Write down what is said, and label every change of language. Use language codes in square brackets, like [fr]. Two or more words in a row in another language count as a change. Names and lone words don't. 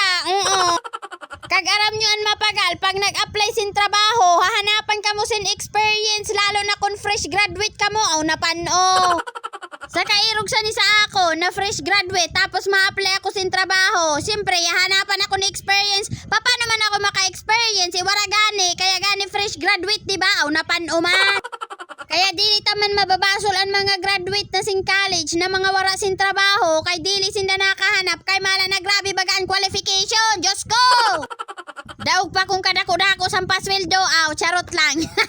[bno] Kag aram nyo ang mapagal, pag nag-apply sin trabaho, hahanapan ka mo sin experience, lalo na kung [en] fresh graduate [bno] ka mo, aw napano. Sa kairog sa ni sa ako, na [en] fresh graduate, [bno] tapos ma-apply ako sin trabaho, siyempre, hahanapan ako ng experience. Paano man ako maka-experience? Wala gani, kaya gani [en] fresh graduate, [bno] diba? Aw napano man. Kaya dili taman mababasol ang mga graduate na sing college na mga wara sin trabaho, kay dili sinda nakahanap, kay mala na grabe bagaan qualification. Diyos ko! Daog pa kung kadako-dako sa pasweldo, aw, charot lang.